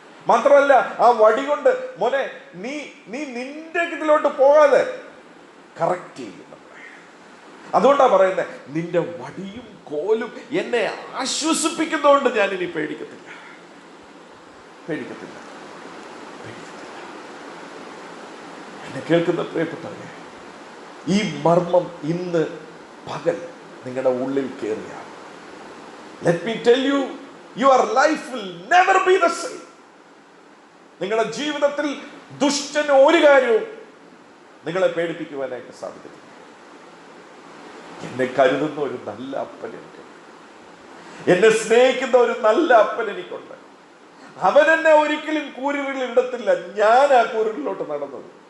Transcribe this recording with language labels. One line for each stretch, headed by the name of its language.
Malayalam: മാത്രമല്ല, ആ വടി കൊണ്ട് മോനെ നീ നിന്റെ ഇതിലോട്ട് പോകാതെ കറക്റ്റ് ചെയ്യും. അതുകൊണ്ടാ പറയുന്നത്, നിന്റെ വടിയും കോലും എന്നെ ആശ്വസിപ്പിക്കുന്നതുകൊണ്ട് ഞാൻ ഇനി പേടിക്കത്തില്ല. എന്നെ കേൾക്കുന്ന പ്രിയപ്പെട്ടവരെ, ഈ മർമ്മം ഇന്ന് പകൽ നിങ്ങളുടെ ഉള്ളിൽ കയറിയ,
English: let me tell you, your life will never be the same.
Malayalam: നിങ്ങളുടെ ജീവിതത്തിൽ ദുഷ്ടന് ഒരു കാര്യവും നിങ്ങളെ പേടിപ്പിക്കുവാനായിട്ട് സാധിക്കത്തില്ല. എന്നെ കരുതുന്ന ഒരു നല്ല അപ്പൻ എനിക്കുണ്ട്. എന്നെ സ്നേഹിക്കുന്ന ഒരു നല്ല അപ്പൻ എനിക്കുണ്ട്. അവൻ എന്നെ ഒരിക്കലും കൂരിരുളിൽ ഇടത്തില്ല. ഞാൻ ആ കൂരിരുളിലോട്ട് നടന്നത്.